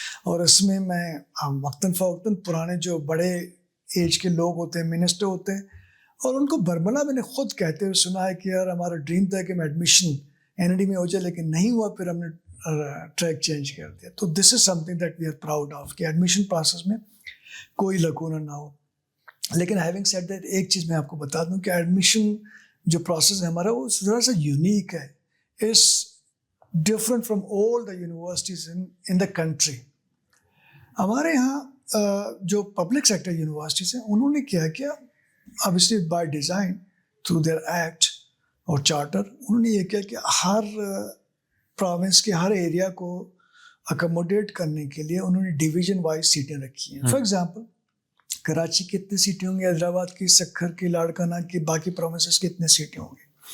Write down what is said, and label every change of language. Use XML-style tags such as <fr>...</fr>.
<ur>اور اس میں میں وقتاً فوقتاً پرانے جو بڑے ایج کے لوگ ہوتے ہیں منسٹر ہوتے ہیں اور ان کو برملا میں نے خود کہتے ہوئے سنا ہے کہ یار ہمارا ڈریم تھا کہ میں ایڈمیشن NED میں ہو جائے لیکن نہیں ہوا, پھر ہم نے ٹریک چینج کر دیا. تو</ur> <en>this is something that we are proud of</en> <ur>کہ ایڈمیشن پروسیس میں کوئی لکونہ نہ ہو. لیکن</ur> <en>having said that</en> <ur>ایک چیز میں آپ کو بتا دوں کہ ایڈمیشن جو پروسیس ہے ہمارا وہ ذرا سا یونیک ہے.</ur> <en>Is different from all the universities in the country.</en> <ur>ہمارے یہاں جو پبلک سیکٹر یونیورسٹیز ہیں انہوں نے کیا کیا obviously</ur> <en>by design through their act</en> <ur>اور چارٹر انہوں نے یہ کیا کہ ہر پروونس کے ہر ایریا کو اکوموڈیٹ کرنے کے لیے انہوں نے ڈویژن وائز سیٹیں رکھی ہیں. فار ایگزامپل کراچی کی اتنے سیٹیں ہوں گی, حیدرآباد کی, سکھر کی, لاڑکانہ کی, باقی پروونسز کی اتنے سیٹیں ہوں گی.</ur>